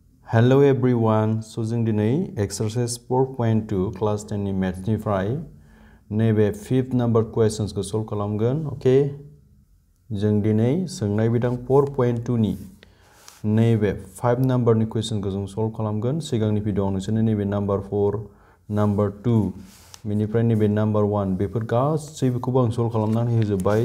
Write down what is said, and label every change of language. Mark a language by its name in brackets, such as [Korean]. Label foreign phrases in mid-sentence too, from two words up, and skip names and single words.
[English] Hello everyone. [Bodo] So जों दिनै [English] exercise 4.2 class 10 [Bodo] नि maths निफ्राय नैबे [English] 5th number questions [Bodo] को solve खालामगोन. ओके जों दिनै सोंनाय बिदां 4.2 नि नैबे 5 [English] number नि question [Bodo] को जों solve खालामगोन. सिगांनि भिडियोआव नोंसोरनो नैबे [English] number 4 number 2 [Bodo] बेनिफ्राय नैबे number 1 बेफोर गासैबोखौबो आं solve खालामनानै होजोबबाय.